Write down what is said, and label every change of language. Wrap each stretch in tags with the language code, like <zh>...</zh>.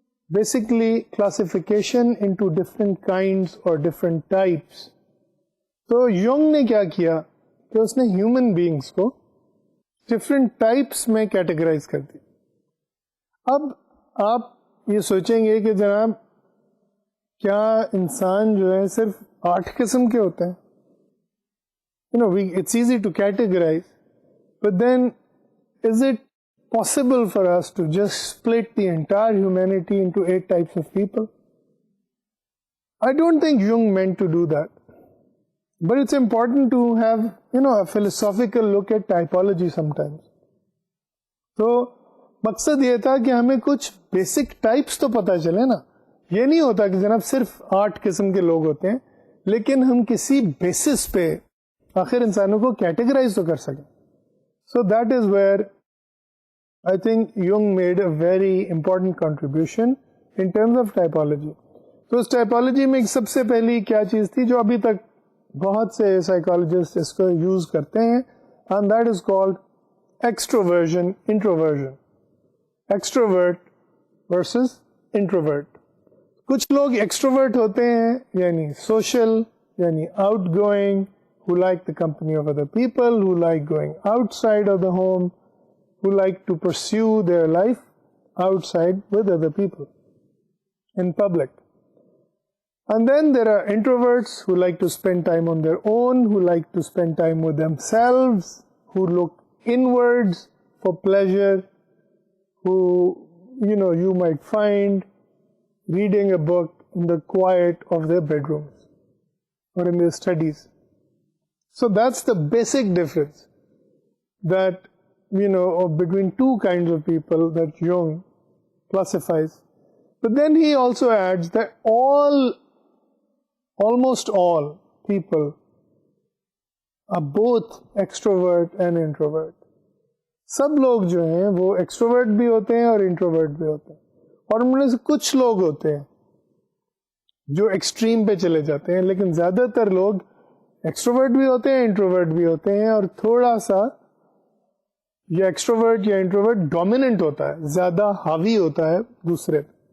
<en>Basically classification into different kinds or different types.</en> <hi>तो Jung ने क्या किया कि उसने human beings को different types में categorize कर दी. अब आप ये सोचेंगे कि जनाब क्या इंसान जो है सिर्फ 8 किस्म के होते हैं?</hi> <en>It's easy to categorize, but then is it possible for us to just split the entire humanity into 8 types of people? I don't think Jung meant to do that, but it's important to have a philosophical look at typology sometimes.</en> <hi>तो मकसद ये था कि हमें कुछ basic types तो पता चले ना. ये नहीं होता कि जनाब सिर्फ 8 किस्म के लोग होते हैं, लेकिन हम किसी बेसिस पे आखिर इंसानों को कैटेगराइज तो कर सकें.</hi> <en>So that is where I think Jung made a very important contribution in terms of typology.</en> <hi>तो उस टाइपोलॉजी में सबसे पहली क्या चीज थी जो अभी तक बहुत से साइकोलॉजिस्ट इसको यूज करते हैं,</hi> <en>and that is called</en> <hi>extroversion introversion.</hi> <en>Extrovert versus introvert.</en> <hi>कुछ लोग एक्सट्रोवर्ट होते हैं यानी सोशल, यानी outgoing,</hi> <en>who like the company of other people, who like going outside of the home, who like to pursue their life outside with other people in public. And then there are introverts who like to spend time on their own, who like to spend time with themselves, who look inwards for pleasure, who you might find reading a book in the quiet of their bedrooms or in their studies. So that's the basic difference that, between two kinds of people that Jung classifies. But then he also adds that almost all people are both extrovert and introvert.</en> <hi>सब लोग जो हैं वो extrovert भी होते हैं और introvert भी होते हैं, और उनमें से कुछ लोग होते हैं जो एक्सट्रीम पे चले जाते हैं, लेकिन ज्यादातर लोग एक्सट्रोवर्ट भी होते हैं, इंट्रोवर्ट भी होते हैं, और थोड़ा सा ये एक्सट्रोवर्ट या इंट्रोवर्ट डोमिनेंट होता है, ज्यादा हावी होता है दूसरे.</hi>